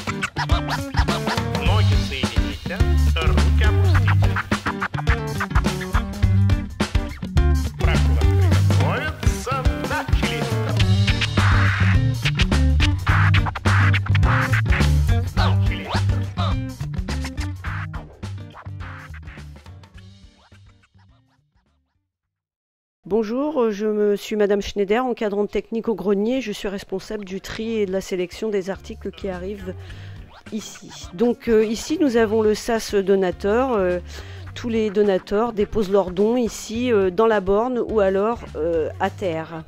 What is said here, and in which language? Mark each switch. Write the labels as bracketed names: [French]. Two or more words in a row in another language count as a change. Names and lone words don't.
[Russian] Ноги соедините, руки опустите. Прокурор приготовится, начали. Начали. [French] Bonjour, je suis Madame Schneider, encadrante technique au grenier. Je suis responsable du tri et de la sélection des articles qui arrivent ici. Donc ici nous avons le SAS donateur. Tous les donateurs déposent leurs dons ici dans la borne ou alors à terre.